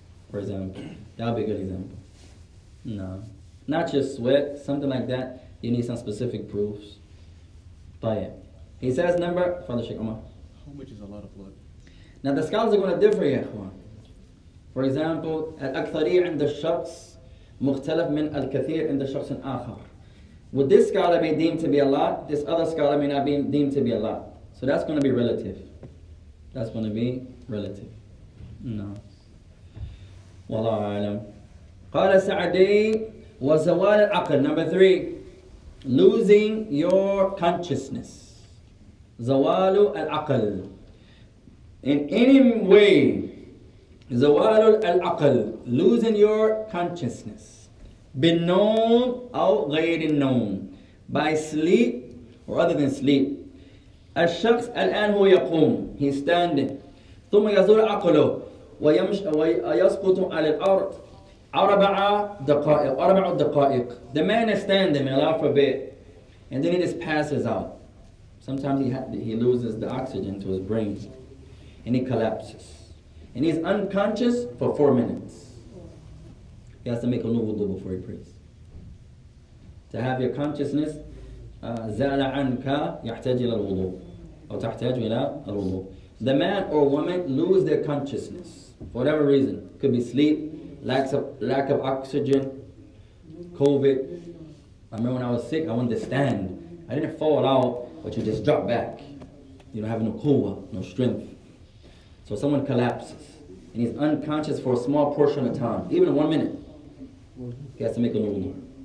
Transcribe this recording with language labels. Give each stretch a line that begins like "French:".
English: For example, that would be a good example. No. Not just sweat, something like that. You need some specific proofs. Tayyib. He says number, Father Sheikh Umar. How much is a lot of blood? Now the scholars are going to differ, ya ikhwan. For example,
Arabic: al-akthari عند الشخص مختلف من الكثير عند شخص آخر.
English: What this scholar may deem to be a lot, this other scholar may not be deemed to be a lot. So that's going to be relative. That's going to be relative. No.
Arabic: Wallahu a'lam. قال سعدي وزوال العقل.
English: Number three, losing your consciousness.
Arabic: زوال العقل. In any way, زوال العقل, losing your consciousness. بالنوم أو غير النوم,
English: by sleep or other than sleep.
Arabic: الشخص الآن هو يقوم,
English: he's standing.
Arabic: ثم يزول عقله ويسقط على الأرض. أربع دقائق.
English: The man is standing, Allah forbid, and then he just passes out. Sometimes he loses the oxygen to his brain, and he collapses, and he's unconscious for 4 minutes. He has to make a new wudu before he prays. To have your consciousness,
Arabic: زال عنك يحتاج إلى الوضوء أو تحتاج إلى الوضوء.
English: The man or woman lose their consciousness for whatever reason. Could be sleep, lack of oxygen, COVID. I remember when I was sick, I wanted to stand. I didn't fall out, but you just drop back. You don't have no quwwah, no strength. So someone collapses, and he's unconscious for a small portion of time, even 1 minute. He has to make a wudu.